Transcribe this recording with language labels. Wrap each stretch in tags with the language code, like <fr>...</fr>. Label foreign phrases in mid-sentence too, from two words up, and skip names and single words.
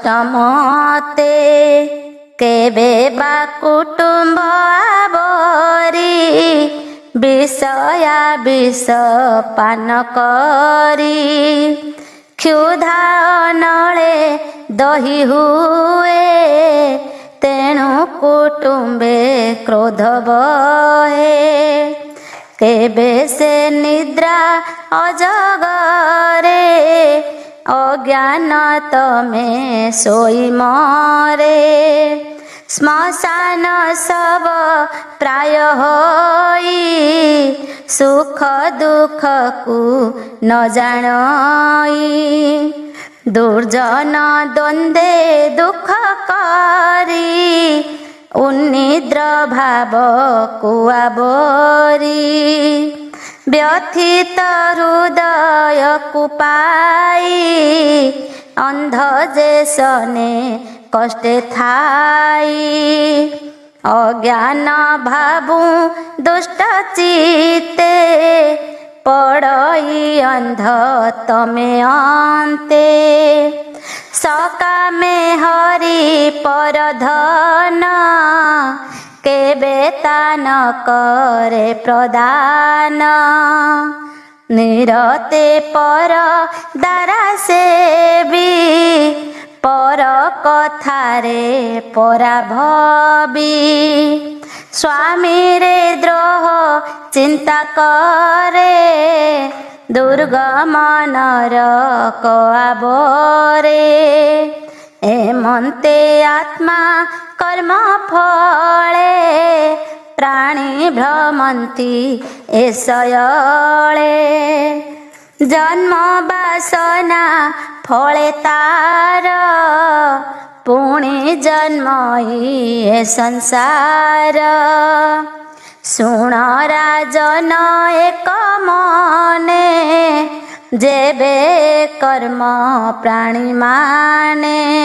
<or>ମତେ କେବେ ବା କୁଟୁମ୍ବ ଆବରି ବିଷୟା ବିଷ ପାନ କରି କ୍ଷୁଧା ଅନଳେ ଦହି ହୁଏ ତେଣୁ କୁଟୁମ୍ବେ କ୍ରୋଧ ବହେ କେବେ ସେ ନିଦ୍ରା ଅଜଗରେ ଅଜ୍ଞାନ ତମେ ଶୋଇ ମରେ ଶ୍ମଶାନ ସବ ପ୍ରାୟ ହୋଇ ସୁଖ ଦୁଖ କୋ ନ ଜାଣଇ ଦୁର୍ଜନ ଦ୍ୱନ୍ଦ୍ୱେ ଦୁଖ କରୀ ଉନ୍ନିଦ୍ର ଭାବ କୁଆବରୀ ବ୍ୟଥିତ ହୃଦୟ କୋ ପାଇ ଅନ୍ଧ ଯେ ସନେ କଷ୍ଟେ ଥାଇ ଅଜ୍ଞାନ ଭାବୁ ଦୁଷ୍ଟ ଚିତ୍ତେ ପଡ଼ଇ ଅନ୍ଧ ତମେ ଅନ୍ତେ ସକାମେ ହରି ପର ଧନ କେବେ ତାନ କରେ ପ୍ରଦାନ ନିରତେ ପର ଦାରା ସେବୀ ପର କଥାରେ ପରା ଭବୀ ସ୍ୱାମୀ ରେ ଦ୍ରୋହ ଚିନ୍ତା କରେ ଦୁର୍ଗମ ନରକ ଆବରେ ଏମନ୍ତେ ଆତ୍ମା କର୍ମ ଫଳେ ପ୍ରାଣୀ ଭ୍ରମନ୍ତି ଏଷୟଳେ ଜନ୍ମ ବାସନା ଫଳେ ତାର ପୁଣୀ ଜନ୍ମଇ ଏ ସଂସାର ଶୁଣ ରାଜନ ଏକ ମନେ ଯେବେ କର୍ମ ପ୍ରାଣୀ ମାନେ</or>